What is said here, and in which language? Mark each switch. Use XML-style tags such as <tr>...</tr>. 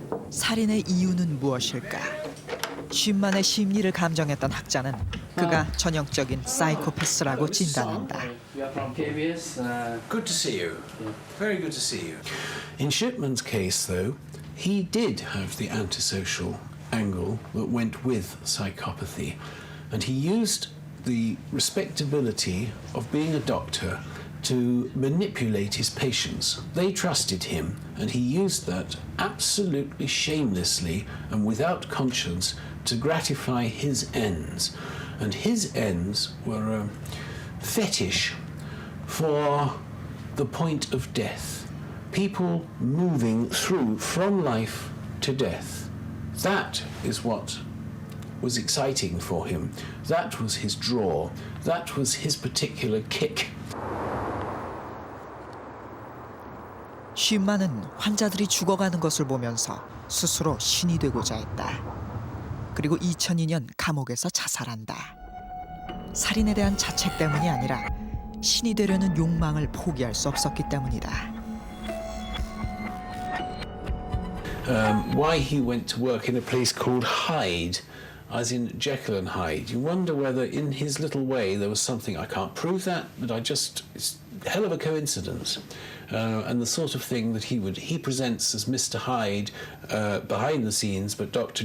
<ko>살인의 이유는 무엇일까? 쉰만의 심리를 감정했던 학자는 그가 전형적인 사이코패스라고 진단한다.</ko> <en>Good to see you. Very good to see you. In Shipman's case, though, he did have the antisocial angle that went with psychopathy, and he used the respectability of being a doctor to manipulate his patients. They trusted him, and he used that absolutely shamelessly and without conscience to gratify his ends. And his ends were a fetish for the point of death. People moving through from life to death. That is what was exciting for him. That was his draw. That was his particular kick.</en> <ko>쉰만은 환자들이 죽어가는 것을 보면서 스스로 신이 되고자 했다. 그리고 2002년 감옥에서 자살한다. 살인에 대한 자책 때문이 아니라 신이 되려는 욕망을 포기할 수 없었기 때문이다.</ko> <en>Why he went to work in a place called Hyde, as in Jekyll and Hyde. You wonder whether in his little way there was something, I can't prove that, but it's a hell of a coincidence. And the sort of thing that he presents as Mr. Hyde behind the scenes, but Dr.</en>